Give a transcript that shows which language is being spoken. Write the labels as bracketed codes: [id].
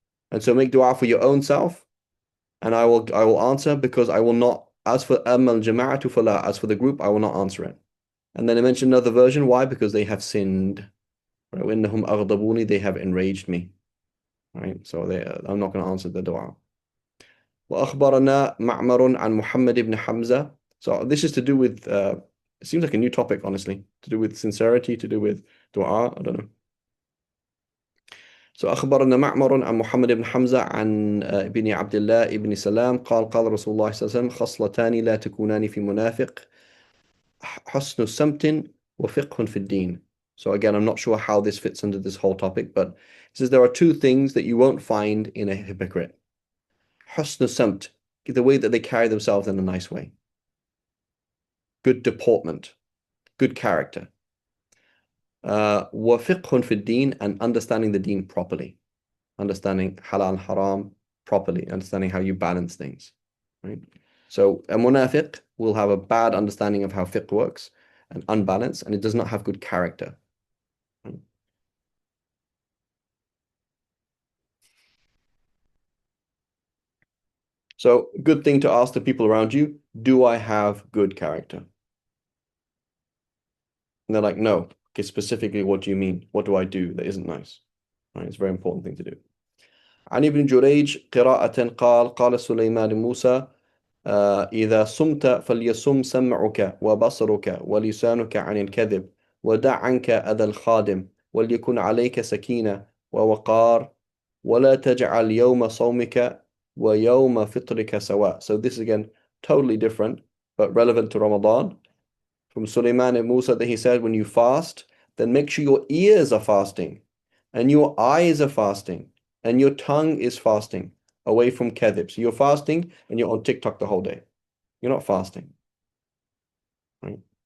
[en] And so make dua for your own self, and I will answer, because I will not, as for [ar] أَمَّا الْجَمَاعَةُ فَلَا, [en] as for the group, I will not answer it. And then I mentioned another version. Why? Because they have sinned. Right? [ar] وَإِنَّهُمْ أَغْضَبُونِ, [en] they have enraged me. Right? So I'm not going to answer the dua. [ar] وأخبرنا معمر عن محمد بن حمزة. [en] So this is to do with it seems like a new topic, honestly, to do with sincerity, to do with dua. I don't know. [ar] So أخبرنا معمر عن محمد بن حمزة عن ابن عبد الله ابن سلام قال قال رسول الله صلى الله عليه وسلم خصلتان لا تكونان في منافق حسن سمت وفقه في الدين. [en] So again, I'm not sure how this fits under this whole topic, but it says there are two things that you won't find in a hypocrite. حسن samt, the way that they carry themselves in a nice way. Good deportment, good character. [ar] وفقه في الدين, [en] and understanding the deen properly. Understanding halal and haram properly, understanding how you balance things. Right? So a munafiq will have a bad understanding of how fiqh works and unbalanced, and it does not have good character. Right? So good thing to ask the people around you, do I have good character? And they're like, no. Okay, specifically, what do you mean? What do I do that isn't nice? Right? It's a very important thing to do. [ar] عن ابن جريج قراءة قال قال سليمان موسى إذا صمت فليصم سمعك وبصرك ولسانك عن الكذب ودع عنك أذى الخادم وليكن عليك سكينة ووقار ولا تجعل يوم صومك ويوم فطرك سواء. [en] So this is again totally different but relevant to Ramadan. From Sulaiman and Musa that he said, when you fast, then make sure your ears are fasting and your eyes are fasting and your tongue is fasting away from kadhib. So you're fasting and you're on TikTok the whole day. You're not fasting, right?